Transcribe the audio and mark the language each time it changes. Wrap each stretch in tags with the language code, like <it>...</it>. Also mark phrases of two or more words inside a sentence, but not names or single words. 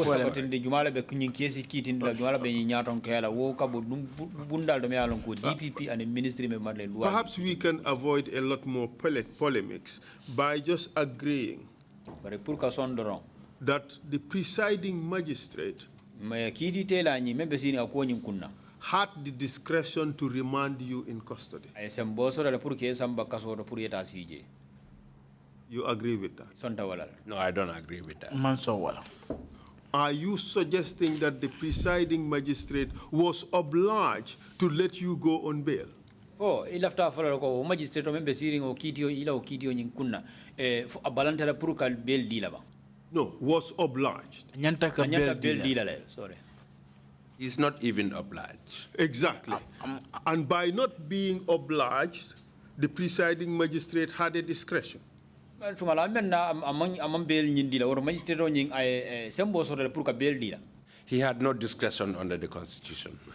<en>Perhaps we can avoid a lot more polemics by just agreeing that the presiding magistrate had the discretion to remand you in custody. You agree with that? No, I don't agree with that. Are you suggesting that the presiding magistrate was obliged to let you go on bail?</en> <man>Oh, ilafta fala ko magistrate o membe siring o kitio ila o kitio nyinkuna abalantala purukal bail dila ba.</man> <en>No, was obliged.</en> <man>Nyanta bail dila le, sorry.</man> <en>He's not even obliged. Exactly. And by not being obliged, the presiding magistrate had a discretion. He had no discretion under the Constitution.</en>